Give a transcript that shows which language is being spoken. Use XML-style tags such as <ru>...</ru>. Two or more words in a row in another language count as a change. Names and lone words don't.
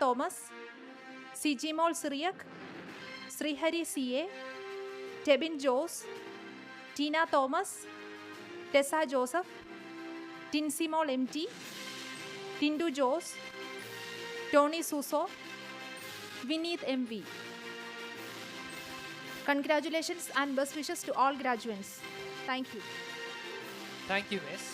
<en>Thomas, CG Mol Syriac, Srihari CA, Tebin Jose, Tina Thomas, Tessa Joseph, Tinsy Mol MT, Tindu Jose, Tony Suso, Vineet MV. Congratulations and best wishes to all graduates. Thank you. Thank you, Miss.</en>